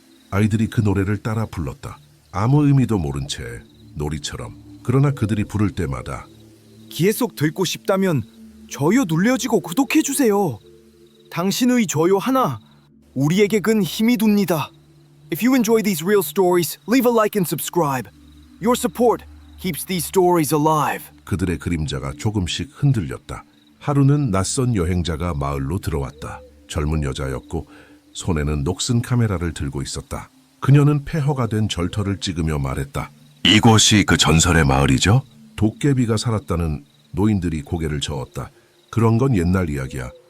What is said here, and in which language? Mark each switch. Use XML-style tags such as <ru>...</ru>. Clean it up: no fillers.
<ko>아이들이 그 노래를 따라 불렀다. 아무 의미도 모른 채 놀이처럼. 그러나 그들이 부를 때마다 계속 듣고 싶다면 좋아요 눌러주고 구독해주세요. 당신의 좋아요 하나 우리에게 큰 힘이 됩니다.</ko> <en>If you enjoy these real stories, leave a like and subscribe. Your support keeps these stories alive.</en> <ko>그들의 그림자가 조금씩 흔들렸다. 하루는 낯선 여행자가 마을로 들어왔다. 젊은 여자였고 손에는 녹슨 카메라를 들고 있었다. 그녀는 폐허가 된 절터를 찍으며 말했다. 이곳이 그 전설의 마을이죠? 도깨비가 살았다는 노인들이 고개를 저었다. 그런 건 옛날 이야기야.</ko>